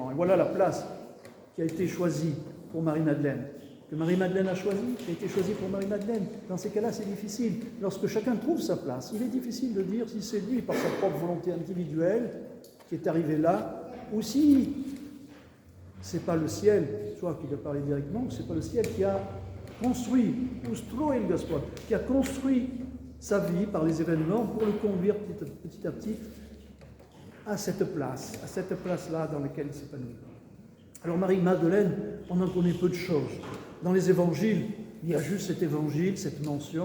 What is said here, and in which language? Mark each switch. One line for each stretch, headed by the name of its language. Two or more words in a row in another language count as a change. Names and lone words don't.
French: Et voilà la place qui a été choisie pour Marie-Madeleine, que Marie-Madeleine a choisie, qui a été choisie pour Marie-Madeleine. Dans ces cas-là, c'est difficile. Lorsque chacun trouve sa place, il est difficile de dire si c'est lui, par sa propre volonté individuelle, qui est arrivé là, ou si c'est pas le ciel, soit qu'il a parlé directement, c'est pas le ciel qui a construit,
Russian: устроил Господь,
French: qui a construit sa vie par les événements pour le conduire petit à petit à cette place-là dans laquelle il s'épanouit. Alors Marie-Madeleine, on en connaît peu de choses. Dans les évangiles, il y a juste cet évangile, cette mention.